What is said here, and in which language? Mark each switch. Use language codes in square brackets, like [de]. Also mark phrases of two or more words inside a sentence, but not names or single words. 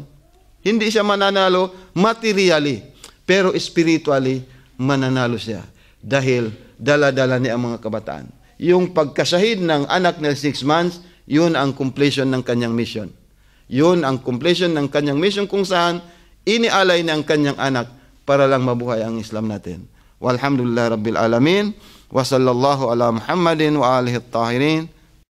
[tl] Hindi siya mananalo materially, pero spiritually mananalo siya dahil dala-dala niya ang mga kabataan. Yung pagkasahid ng anak na 6 months, yun ang completion ng kanyang mission. Yun ang completion ng kanyang mission kung saan inialay ng kanyang anak para lang mabuhay ang Islam natin. [ar] والحمد لله رب العالمين. وصلى الله على محمد وآله الطاهرين.